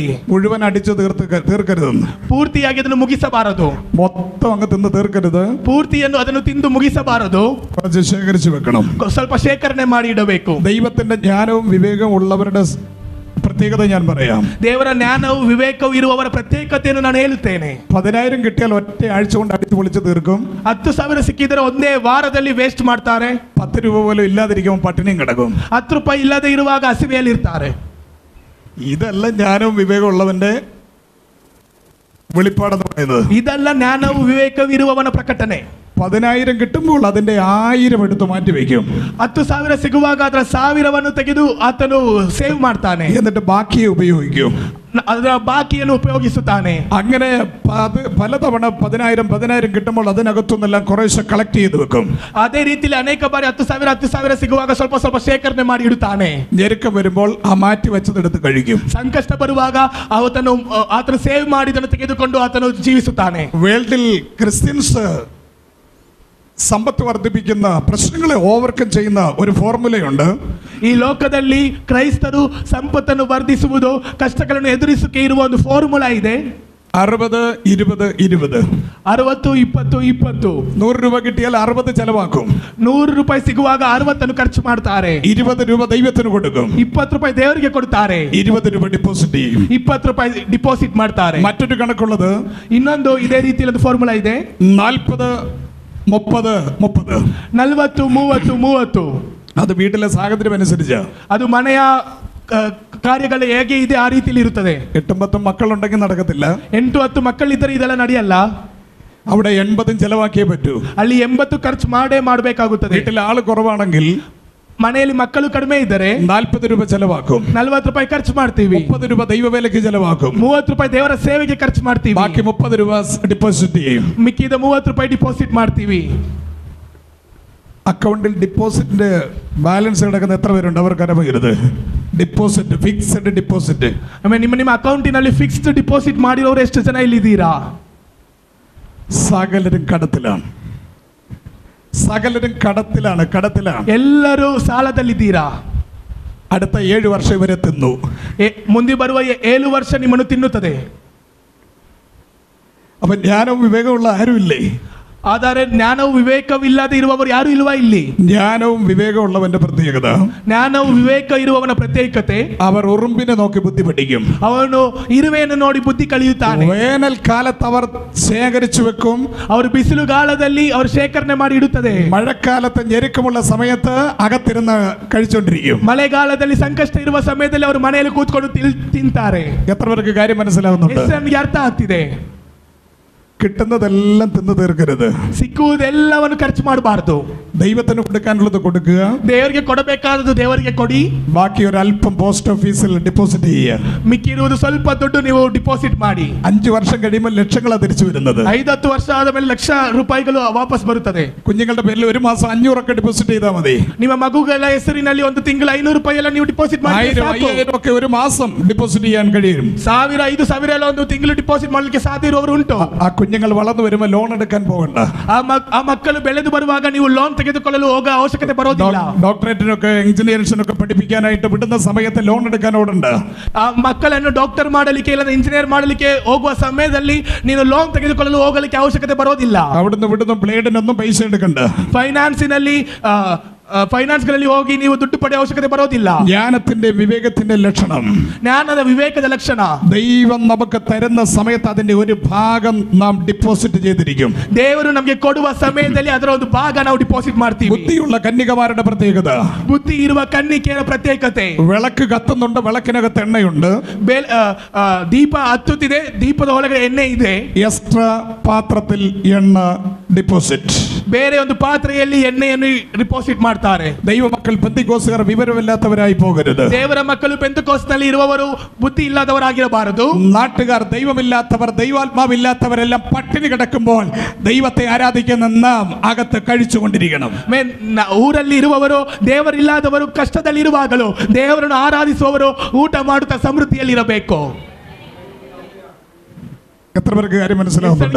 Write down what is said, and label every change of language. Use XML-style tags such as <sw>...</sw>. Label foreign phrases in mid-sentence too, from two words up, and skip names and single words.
<ml>മുഴുവൻ അടിച്ചു തീർക്കരുതെന്ന്.</ml> <kn>ಪೂರ್ತಿಯಾಗಿ ಅದನ್ನು ಮುಗಿಸಬಾರದು.</kn> <ml>മൊത്തം അങ്ങ് തിന്ന് തീർക്കരുത്.</ml> <kn>ಪೂರ್ತಿಯನ್ನು ಅದನ್ನು ತಿಂದು ಮುಗಿಸಬಾರದು.</kn> <ml>കുറച്ച് ശേഖരിച്ചു വെക്കണം.</ml> <kn>ಸ್ವಲ್ಪ ಶೇಖರಣೆ ಮಾಡಿ ಇಡಬೇಕು.</kn> <ml>ദൈവത്തിന്റെ ജ്ഞാനവും വിവേകവും ഉള്ളവരുടെ പ്രത്യേകത ഞാൻ പറയാം.</ml> <kn>ದೇವರ ಜ್ಞಾನವು ವಿವೇಕವು ಇರುವವರ ಪ್ರತ್ಯೇಕತೆಯನ್ನು ನಾನು ಹೇಳುತ್ತೇನೆ.</kn> <ml>10,000 കിട്ടിയാൽ ഒറ്റ ആഴ്ച കൊണ്ട് അടിച്ചു പൊളിച്ച് തീർക്കും.</ml> <kn>10,000 ಸಿಕ್ಕಿದರೆ ಒಂದೇ ವಾರದಲ್ಲಿ ವೇಸ್ಟ್ ಮಾಡ್ತಾರೆ.</kn> <ml>10 രൂപ പോലും ഇല്ലാതിരിക്കുമ്പോൾ പട്ടിണിയും കിടക്കും.</ml> <kn>10 ರೂಪಾಯಿ ಇಲ್ಲದೆ ಇರುವಾಗ ಹಸಿವೆಯಲ್ಲಿ ಇರ್ತಾರೆ.</kn> <ml>ഇതല്ല ജ്ഞാനവും വിവേകവും ഉള്ളവന്റെ വെളിപ്പാടെന്ന് പറയുന്നത്.</ml> <kn>ಇದೆಲ್ಲ ಜ್ಞಾನವು ವಿವೇಕವಿರುವವನ ಪ್ರಕಟಣೆ.</kn> <ml>10,000 കിട്ടുമ്പോൾ അതിന്റെ 1000 എടുത്ത് മാറ്റി വെക്കും.</ml> <kn>10,000 ಸಿಗುವಾಗ ಅದರ 1,000ವನ್ನು ತೆಗೆದು ಆತನು ಸೇವ್ ಮಾಡ್ತಾನೆ.</kn> <ml>എന്നിട്ട് ബാക്കിയെ ഉപയോഗിക്കും.</ml> <kn>ಅದರ ಬಾಕಿಯನ್ನು ಉಪಯೋಗಿಸುತ್ತಾನೆ.</kn> <ml>അങ്ങനെ പലതവണ 10,000 കിട്ടുമ്പോൾ അതിനകത്തുനിന്നെല്ലാം കുറേശ്ശെ കളക്ട് ചെയ്ത് വെക്കും.</ml> <kn>ಅದೇ ರೀತಿಯಲ್ಲಿ ಅನೇಕ ಬಾರಿ 10,000 ಸಿಗುವಾಗ ಸ್ವಲ್ಪ ಸ್ವಲ್ಪ ಶೇಖರಣೆ ಮಾಡಿ ಇಡುತ್ತಾನೆ.</kn> <ml>ഞെരുക്കം വരുമ്പോൾ ആ മാറ്റി വെച്ചതെടുത്ത് കഴിക്കും.</ml> <kn>ಸಂಕಷ್ಟ ಬರುವಾಗ ಆತನು ಸೇವ್ ಮಾಡಿದನ್ನು ತೆಗೆದುಕೊಂಡು ಆತನು ಜೀವಿಸುತ್ತಾನೆ.</kn> <en>world-il Christians</en> <ml>സമ്പത്ത് വർദ്ധിപ്പിക്കുന്ന, പ്രശ്നങ്ങളെ ഓവർകം ചെയ്യുന്ന ഒരു ഫോർമുലയുണ്ട്.</ml> <kn>ಈ ಲೋಕದಲ್ಲಿ ಕ್ರೈಸ್ತರು ಸಂಪತ್ತನ್ನು ವರ್ಧಿಸುವುದು, ಕಷ್ಟಗಳನ್ನು ಎದುರಿಸಕ್ಕೆ ಇರುವ ಒಂದು ಫಾರ್ಮುಲಾ ಇದೆ.</kn> <ml>60, 20, 20.</ml> <kn>60, 20, 20.</kn> <ml>100 രൂപ കിട്ടിയാൽ 60 ചെലവാക്കും.</ml> <kn>100 ರೂಪಾಯಿ ಸಿಗುವಾಗ 60 ಖರ್ಚು ಮಾಡ್ತಾರೆ.</kn> <ml>20 രൂപ ദൈവത്തിന് കൊടുക്കും.</ml> <kn>20 ರೂಪಾಯಿ ದೇವರಿಗೆ ಕೊಡ್ತಾರೆ.</kn> <ml>20 രൂപ ഡിപ്പോസിറ്റ് ചെയ്യും.</ml> <kn>20 ರೂಪಾಯಿ ಡಿಪಾಸಿಟ್ ಮಾಡ್ತಾರೆ.</kn> <ml>മറ്റൊരു കണക്കുള്ളത്,</ml> <kn>ಇನ್ನೊಂದು ಇದೇ ರೀತಿಯಲ್ಲಿ ಒಂದು ಫಾರ್ಮುಲಾ ಇದೆ.</kn> <ml>40, 30, 30.</ml> <kn>40, 30, 30.</kn> <ml>അത് വീട്ടിലെ സാഹചര്യം അനുസരിച്ച്,</ml> <kn>ಅದು ಮನೆಯ ಕಾರ್ಯಗಳು ಹೇಗೆ ಇದೆ ಆ ರೀತಿಯಲ್ಲಿ ಇರುತ್ತದೆ.</kn> <ml>8-10 മക്കളുണ്ടെങ്കിൽ നടക്കത്തില്ല.</ml> <kn>8-10 ಮಕ್ಕಳಿದ್ದರೆ ಇದೆಲ್ಲ ನಡೆಯಲ್ಲ.</kn> <ml>അവിടെ 80 ചെലവാക്കിയേ പറ്റൂ.</ml> <kn>ಅಲ್ಲಿ 80 ಖರ್ಚು ಮಾಡಬೇಕಾಗುತ್ತದೆ.</kn> <ml>വീട്ടിൽ ആള് കുറവാണെങ്കിൽ,</ml> <kn>ಮನೆಯಲ್ಲಿ ಮಕ್ಕಳು ಕಡಿಮೆ ಇದ್ದರೆ</kn> <ml>40 രൂപ ചെലവാക്കും.</ml> <kn>40 ರೂಪಾಯಿ ಖರ್ಚು ಮಾಡ್ತೀವಿ.</kn> <ml>30 രൂപ ദൈവവേലയ്ക്ക് ചെലവാക്കും.</ml> <kn>30 ರೂಪಾಯಿ ದೇವರ ಸೇವೆಗೆ ಖರ್ಚು ಮಾಡ್ತೀವಿ.</kn> <ml>ബാക്കി 30 രൂപ ഡിപ്പോസിറ്റ് ചെയ്യും.</ml> <kn>ಮಿಕ್ಕಿದ 30 ರೂಪಾಯಿ ಡಿಪಾಸಿಟ್ ಮಾಡ್ತೀವಿ.</kn> <ml>അക്കൗണ്ടിൽ ഡിപ്പോസിറ്റിന്റെ ബാലൻസ് കിടക്കുന്ന എത്ര പേരുണ്ട്? അവർക്ക് അറിയരുത്. ഡിപ്പോസിറ്റ്,</ml> <en>fixed deposit.</en> <kn>ನಿಮ್ಮ ಅಕೌಂಟಿನಲ್ಲಿ</kn> <en>fixed deposit</en> <kn>ಮಾಡಿರೋರು ಎಷ್ಟು ಜನ ಇಲ್ಲಿದ್ದೀರಾ?</kn> <ml>സകലരും കടത്തിലാണ്. സകലരും കടത്തിലാണ്.</ml> <kn>ಎಲ್ಲರೂ ಸಾಲದಲ್ಲಿದ್ದೀರಾ.</kn> <ml>അടുത്ത 7 വർഷം ഇവരെ തിന്നു.</ml> <kn>ಮುಂದೆ ಬರುವ 7 ವರ್ಷ ನಿಮ್ಮನ್ನು ತಿನ್ನುತ್ತದೆ.</kn> <ml>അപ്പൊ ജ്ഞാനവും വിവേകമുള്ള ആരുമില്ലേ?</ml> <kn>ಆದರೆ ಜ್ಞಾನವು ವಿವೇಕವಿಲ್ಲದೆ ಇರುವವರು ಯಾರು ಇಲ್ವಾ ಇಲ್ಲಿ?</kn> <ml>ജ്ഞാനവും വിവേകമുള്ളവന്റെ പ്രത്യേകത,</ml> <kn>ಜ್ಞಾನವು ವಿವೇಕ ಇರುವವನ ಪ್ರತ್ಯೇಕತೆ,</kn> <ml>അവർ ഉറുമ്പിനെ നോക്കി ബുദ്ധി പഠിക്കും.</ml> <kn>ಅವನು ಇರುವೆಯನ್ನು ನೋಡಿ ಬುದ್ಧಿ ಕಲಿಯುತ್ತಾನೆ.</kn> <ml>വേനൽക്കാലത്ത് അവർ ശേഖരിച്ചു വെക്കും.</ml> <kn>ಅವರು ಬಿಸಿಲುಗಾಲದಲ್ಲಿ ಅವರು ಶೇಖರಣೆ ಮಾಡಿ ಇಡುತ್ತದೆ.</kn> <ml>മഴക്കാലത്ത് ഞെരുക്കമുള്ള സമയത്ത് അകത്തിരുന്ന് കഴിച്ചുകൊണ്ടിരിക്കും.</ml> <kn>ಮಳೆಗಾಲದಲ್ಲಿ ಸಂಕಷ್ಟ ಇರುವ ಸಮಯದಲ್ಲಿ ಅವರು ಮನೆಯಲ್ಲಿ ಕೂತ್ಕೊಂಡು ತಿಂತಾರೆ.</kn> <ml>എത്ര പേർക്ക് കാര്യം മനസ്സിലാവുന്നുണ്ട്?</ml> <kn>ಎಷ್ಟು ನನಗೆ ಅರ್ಥ ಆಗ್ತಿದೆ?</kn> <ml>കിട്ടുന്നതെല്ലാം തിന്നു തീർക്കരുത്.</ml> <kn>ಸಿಕ್ಕುವುದೆಲ್ಲವನ್ನು ಖರ್ಚು ಮಾಡಬಾರದು.</kn> <ml>ദൈവത്തിന് കൊടുക്കാനുള്ളത് കൊടുക്കുക.</ml> <kn>ದೇವರಿಗೆ ಕೊಡಬೇಕಾದದ್ದು ದೇವರಿಗೆ ಕೊಡಿ.</kn> <ml>ബാക്കി ഒരു അല്പം</ml> <en>post office-il</en> <ml>ഡിപ്പോസിറ്റ് ചെയ്യുക.</ml> <kn>ಮಿಕ್ಕಿರುವುದು ಸ್ವಲ್ಪ ದುಡ್ಡು ನೀವು ಡಿಪಾಸಿಟ್ ಮಾಡಿ.</kn> <ml>5 വർഷം കഴിയുമ്പോൾ ലക്ഷങ്ങളാണ് തിരിച്ചു വരുന്നത്.</ml> <kn>5-10 ವರ್ಷ ಆದ ಮೇಲೆ ಲಕ್ಷ ರೂಪಾಯಿಗಳು ವಾಪಸ್ ಬರುತ್ತದೆ.</kn> <ml>കുഞ്ഞുങ്ങളുടെ പേരിൽ ഒരു മാസം 500 ഒക്കെ ഡിപ്പോസിറ്റ് ചെയ്താൽ മതി.</ml> <kn>ನಿಮ್ಮ ಮಗುಗಳ ಹೆಸರಿನಲ್ಲಿ ಒಂದು ತಿಂಗಳು 500 ರೂಪಾಯಿ ಎಲ್ಲ ನೀವು ಡಿಪಾಸಿಟ್ ಮಾಡಿ.</kn> <ml>1000 ഒക്കെ ഒരു മാസം ഡിപ്പോസിറ്റ് ചെയ്യാൻ കഴിയും.</ml> <kn>1000, 5,000 ಎಲ್ಲ ಒಂದು ತಿಂಗಳು ಡಿಪಾಸಿಟ್ ಮಾಡಲಿಕ್ಕೆ ಸಾಧ್ಯ ಇರುವವರು ಉಂಟು.</kn> <ml>കുഞ്ഞുങ്ങൾ വളർന്നു വരുമ്പോൾ ലോൺ എടുക്കാൻ പോകണ്ട.</ml> <kn>ಆ ಮಕ್ಕಳು ಬೆಳೆದು ಬರುವಾಗ ನೀವು ಲೋನ್ ತೆಗೆದುಕೊಳ್ಳಲು ಹೋಗೋ ಅವಶ್ಯಕತೆ ಬರೋದಿಲ್ಲ.</kn> <ml>ഡോക്ടറേറ്റിനൊക്കെ എഞ്ചിനീയർസിനൊക്കെ പഠിപ്പിക്കാനായിട്ട് വിടുന്ന സമയത്ത് ലോൺ എടുക്കാൻ ഓടണ്ട.</ml> <kn>ಆ ಮಕ್ಕಳನ್ನು ಡಾಕ್ಟರ್ ಮಾಡಲಿಕ್ಕೆ ಇಲ್ಲ ಇಂಜಿನಿಯರ್ ಮಾಡಲಿಕ್ಕೆ ಹೋಗುವ ಸಮಯದಲ್ಲಿ ನೀನು ಲೋನ್ ತೆಗೆದುಕೊಳ್ಳಲು ಹೋಗಲಿಕ್ಕೆ ಅವಶ್ಯಕತೆ ಬರೋದಿಲ್ಲ.</kn> <ml>അവിടുന്ന് വിടുന്ന ബ്ലേഡിനൊന്നും പൈസ എടുക്കണ്ട.</ml> <kn>ಫೈನಾನ್ಸ್ಗಳಲ್ಲಿ ಹೋಗಿ ನೀವು ದುಡ್ಡು ಪಡೆಯುವ ಅವಶ್ಯಕತೆ ಬರೋದಿಲ್ಲ.</kn> <ml>ജ്ഞാനത്തിന്റെ വിവേകത്തിന്റെ ലക്ഷണം,</ml> <kn>ಜ್ಞಾನದ ವಿವೇಕದ ಲಕ್ಷಣ,</kn> <ml>ദൈവം നമുക്ക് തരുന്ന സമയത്ത് അതിന്റെ ഒരു ഭാഗം നാം ഡിപ്പോസിറ്റ് ചെയ്തിരിക്കും.</ml> <kn>ದೇವರು ನಮಗೆ ಕೊಡುವ ಸಮಯದಲ್ಲಿ ಅದರ ಒಂದು ಭಾಗ ನಾವು ಡಿಪಾಸಿಟ್ ಮಾಡ್ತೀವಿ.</kn> <ml>ബുദ്ധിയുള്ള കന്യകമാരുടെ പ്രത്യേകത,</ml> <kn>ಬುದ್ಧಿ ಇರುವ ಕನ್ನಿಕೆಯರ ಪ್ರತ್ಯೇಕತೆ.</kn> <ml>വിളക്ക് കത്തുന്നുണ്ട്, വിളക്കിനകത്ത് എണ്ണയുണ്ട്.</ml> <kn>ದೀಪ ಹತ್ತುತ್ತಿದೆ, ದೀಪದ ಒಳಗಡೆ ಎಣ್ಣೆ ಇದೆ.</kn> <ml>എക്സ്ട്രാ പാത്രത്തിൽ എണ്ണ ഡിപ്പോസിറ്റ്.</ml> <kn>ಬೇರೆ ಒಂದು ಪಾತ್ರೆಯಲ್ಲಿ ಎಣ್ಣೆಯನ್ನು ಡಿಪಾಸಿಟ್ ಮಾಡ್ತಾರೆ.</kn> <ml>ദൈവ മക്കൾ പെന്തിക്കോസ്തുകാർ വിവരമില്ലാത്തവരായി പോകരുത്.</ml> <kn>ದೇವರ ಮಕ್ಕಳು ಪೆಂತೆಕೋಸ್ತಿನಲ್ಲಿ ಇರುವವರು ಬುದ್ಧಿ ಇಲ್ಲದವರಾಗಿರಬಾರದು.</kn> <ml>നാട്ടുകാർ ദൈവമില്ലാത്തവർ, ദൈവാത്മാവില്ലാത്തവരെല്ലാം പട്ടിണി കിടക്കുമ്പോൾ ദൈവത്തെ ആരാധിക്കുന്ന നാം അകത്ത് കഴിച്ചുകൊണ്ടിരിക്കണം.</ml> <kn>ಊರಲ್ಲಿ ಇರುವವರು, ದೇವರಿಲ್ಲದವರು ಕಷ್ಟದಲ್ಲಿರುವಾಗಲೂ ದೇವರನ್ನು ಆರಾಧಿಸುವವರು ಊಟ ಮಾಡುತ್ತಾ ಸಮೃದ್ಧಿಯಲ್ಲಿರಬೇಕು.</kn> <ml>എത്ര പേർക്ക് കാര്യം മനസ്സിലാവുന്നുണ്ട്?</ml>